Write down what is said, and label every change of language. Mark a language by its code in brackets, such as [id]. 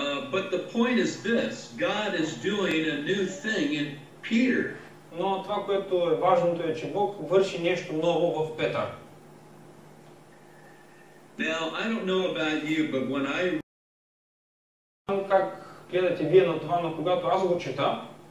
[en] But the point is this: God is doing a new thing in Peter. [bg] Но това, което е важното е, че Бог върши нещо ново в Петър. [en] Now, I don't know about you, but when I [bg] Как гледате вие на това, но когато аз го чета,